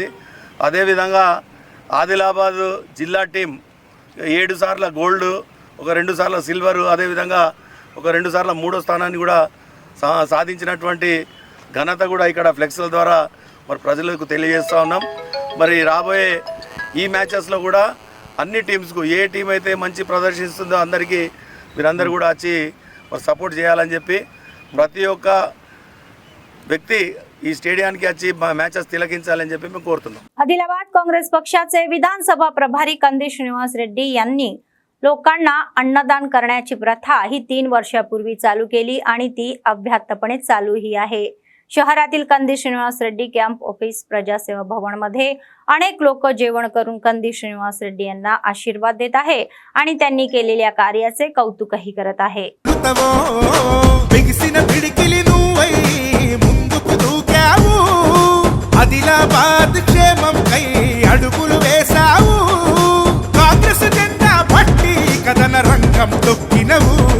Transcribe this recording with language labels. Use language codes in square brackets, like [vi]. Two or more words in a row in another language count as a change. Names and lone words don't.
[te] అదేవిధంగా ఆదిలాబాద్ జిల్లా టీం 7 సార్ల గోల్డ్, ఒక 2 సార్ల సిల్వరు, అదేవిధంగా ఒక 2 సార్ల 3వ స్థానాన్ని కూడా సాధించినటువంటి ఘనత కూడా ఇక్కడ ఫ్లెక్స్ల ద్వారా మరి ప్రజలకు తెలియజేస్తూ ఉన్నాం. మరి రాబోయే ఈ మ్యాచెస్లో కూడా అన్ని టీమ్స్కు ఏ టీం అయితే మంచి ప్రదర్శిస్తుందో అందరికీ మీరందరూ కూడా వచ్చి మరి సపోర్ట్ చేయాలని చెప్పి ప్రతి ఒక్క व्यक्ती ఈ స్టేడియానికి వచ్చి మ్యాచెస్ తిలకించాలని చెప్పి మేము కోరుతున్నాం. [mr] आदिलाबाद काँग्रेस पक्षाचे विधानसभा प्रभारी कंदी श्रीनिवास रेड्डी यांनी लोकांना अन्नदान करण्याची प्रथा ही 3 वर्षापूर्वी चालू केली आणि ती अव्याहतपणे चालूही आहे. शहरातील कंदी श्रीनिवास रेड्डी [en] camp office [mr] प्रजासेवा भवन मध्ये अनेक लोक जेवण करून कंदी श्रीनिवास रेड्डी यांना आशीर्वाद देत आहे आणि त्यांनी केलेल्या कार्याचे कौतुकही करत आहे. [te] ఆదిలాబాద్ క్షేమం కై అడుగులు వేసావు కాంగ్రెస్ జెండా పట్టి కథన రంగం తొక్కినవు